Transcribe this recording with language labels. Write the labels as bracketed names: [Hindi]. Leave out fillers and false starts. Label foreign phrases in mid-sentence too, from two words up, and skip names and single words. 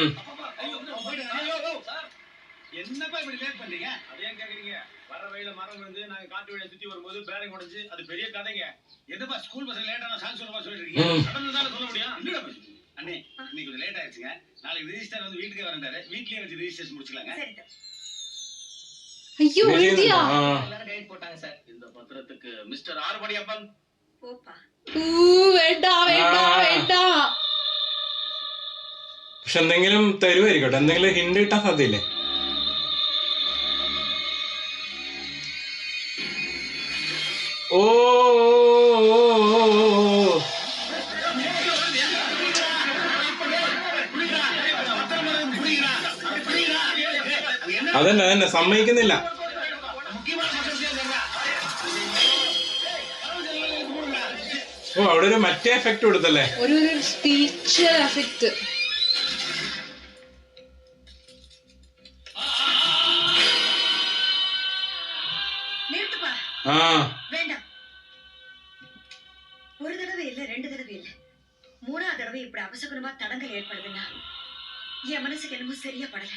[Tamil] என்னப்பா இப்படி லேட் பண்றீங்க? அதே கேக்குறீங்க. வர வழியில மரம் விழுந்து நாங்க காட்டு வழியை சுத்தி வரும்போது பேரிங் உடைஞ்சு அது பெரிய கதைங்க. என்னப்பா ஸ்கூல் பஸ்ல லேட்டான சாங் சொல்லமா சொல்லிட்டு இருக்கீங்க? நடந்ததால சொல்ல முடியும். என்னடா பேசுறீங்க? அண்ணே, இன்னைக்கு கொஞ்சம் லேட் ஆயிடுச்சுங்க. நாளைக்கு ரெஜிஸ்டர் வந்து வீட்டுக்கே வரண்டாரு. வீட்லயே வச்சு ரெஜிஸ்ட்ரேஷன் முடிச்சுக்கலாங்க. சரிதான். [Malayalam] അയ്യോ എഴുതിയാ [Tamil] எல்லாரும் கைட் போட்டாங்க சார். இந்த பத்திரத்துக்கு மிஸ்டர் ஆறுபடியப்பன். போப்பா. [Malayalam] വേണ്ട വേണ്ട വേണ്ട. പക്ഷെ എന്തെങ്കിലും തരുമായിരിക്കട്ടെ, എന്തെങ്കിലും ഹിന്റ് കിട്ടാൻ സാധ്യയില്ലേ? ഓ അതന്നെ സമ്മതിക്കുന്നില്ല. ഓ അവിടെ ഒരു മറ്റേ എഫക്ട് കൊടുത്തല്ലേ, ഒരു സ്പീച്ച് എഫക്ട്. [Tamil] நிறுத்துப்பா. ആ வேண்டாம். ஒரு தடவை இல்ல, 2 தடவை இல்ல, 3ஆவது தடவை இப்படி அபசகுனமா தடங்கல் ஏற்படுதுன்னா என் மனசுக்கு என்னமோ சரியா படல.